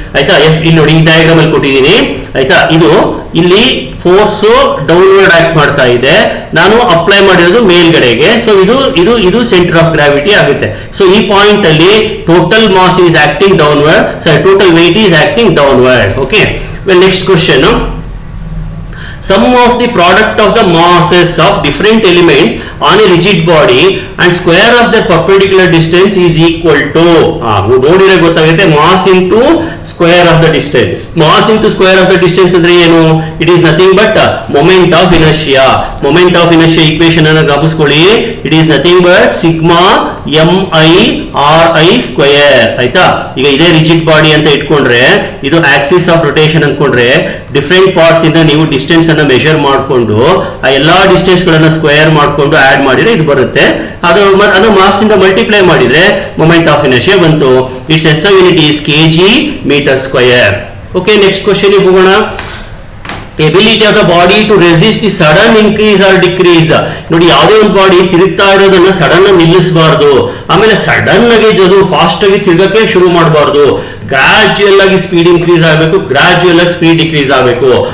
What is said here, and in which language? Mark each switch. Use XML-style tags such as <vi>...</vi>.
<kn>ಆಯ್ತಾ, ಇಲ್ಲಿ ನೋಡಿ ಈ ಡಯಾಗ್ರಾಮ್ ಅಲ್ಲಿ ಕೊಟ್ಟಿದ್ದೀನಿ ಆಯ್ತಾ. ಇದು ಇಲ್ಲಿ ಫೋರ್ಸ್ ಡೌನ್ವರ್ಡ್ ಆಕ್ಟ್ ಮಾಡ್ತಾ ಇದೆ, ನಾನು ಅಪ್ಲೈ ಮಾಡಿರೋದು ಮೇಲ್ಗಡೆಗೆ. ಸೊ ಇದು ಸೆಂಟರ್ ಆಫ್ ಗ್ರಾವಿಟಿ ಆಗುತ್ತೆ. ಸೊ ಈ ಪಾಯಿಂಟ್ ಅಲ್ಲಿ</kn> <en>Total mass is acting downward, total weight is acting downward. Okay, well, next question. Sum of the product of the masses of different elements on a rigid body and square of the perpendicular distance is equal to,</en> <kn>ನೋಡಿದ್ರೆ ಗೊತ್ತಾಗುತ್ತೆ,</kn> <en>mass into square of the distance. Mass into square of the distance</en> <kn>ಅಂದ್ರೆ ಏನು?</kn> <en>It is nothing but moment of inertia. Moment of inertia equation</en> <kn>ಅನ್ನು ಜ್ಞಾಪಿಸ್ಕೊಳ್ಳಿ.</kn> <en>It is nothing but sigma mi square.</en> <kn>ಆಯ್ತಾ, ಈಗ ಇದೇ rigid body ಅಂತ ಇಟ್ಕೊಂಡ್ರೆ, ಇದು Axis of rotation ಅನ್ಕೊಂಡ್ರೆ, ಡಿಫ್ರೆಂಟ್ ಪಾರ್ಟ್ಸ್ ಇಂದ ನೀವು ಡಿಸ್ಟೆನ್ಸ್ ಅನ್ನ ಮೆಷರ್ ಮಾಡಿಕೊಂಡು ಆ ಎಲ್ಲಾ ಡಿಸ್ಟೆನ್ಸ್ ಗಳನ್ನ ಸ್ಕ್ವೇರ್ ಮಾಡಿಕೊಂಡು ಆಡ್ ಮಾಡಿದ್ರೆ ಇದು ಬರುತ್ತೆ. ಅದು ಮಾಸ್ ಇಂದ ಮಲ್ಟಿಪ್ಲೈ ಮಾಡಿದ್ರೆ ಮೊಮೆಂಟ್ ಆಫ್ ಇನರ್ಷಿಯಾ ಬಂತು.</kn> <en>It's SI unit is kg meter square.</en> <kn>Okay, next question ಹೋಗೋಣ.</kn> <en>Ability of the body to resist the sudden increase or decrease.</en> <kn>ನೋಡಿ, ಯಾವುದೇ ಒಂದು ಬಾಡಿ ತಿರುಗ್ತಾ ಇರೋದನ್ನ ಸಡನ್ ನಿಲ್ಲಿಸಬಾರ್ದು, ಆಮೇಲೆ ಸಡನ್ ಆಗಿ ಅದು ಫಾಸ್ಟ್ ಆಗಿ ತಿರುಗಕ್ಕೆ ಶುರು ಮಾಡಬಾರ್ದು. ಗ್ರಾಜುಯಲ್ ಆಗಿ ಸ್ಪೀಡ್ ಇನ್ಕ್ರೀಸ್ ಆಗಬೇಕು, ಗ್ರಾಜುಯಲ್ ಆಗಿ ಸ್ಪೀಡ್ ಡಿಕ್ರೀಸ್ ಆಗಬೇಕು.</kn>